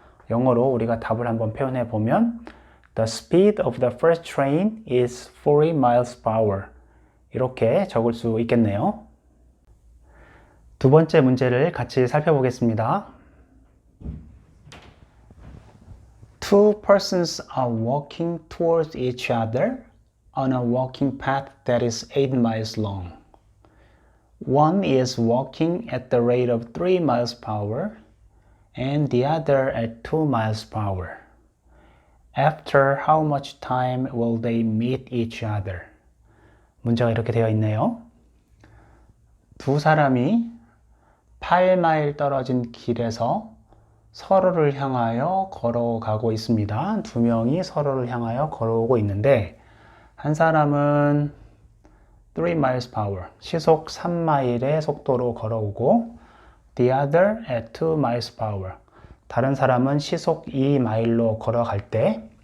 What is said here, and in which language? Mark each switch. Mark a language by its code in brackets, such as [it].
[ko] 영어로 우리가 답을 한번 표현해 보면 [en] The speed of the first train is 40 miles per hour [ko] 이렇게 적을 수 있겠네요. 두 번째 문제를 같이 살펴보겠습니다. [en] Two persons are walking towards each other on a walking path that is 8 miles long. One is walking at the rate of 3 miles per hour and the other at 2 miles per hour. After how much time will they meet each other? [ko] 문제가 이렇게 되어 있네요. 두 사람이 8마일 떨어진 길에서 서로를 향하여 걸어가고 있습니다. 두 명이 서로를 향하여 걸어오고 있는데 한 사람은 [en] 3 miles per hour, [ko] 시속 3마일의 속도로 걸어오고 [en] the other at 2 miles per hour, [ko] 다른 사람은 시속 2마일로 걸어갈 때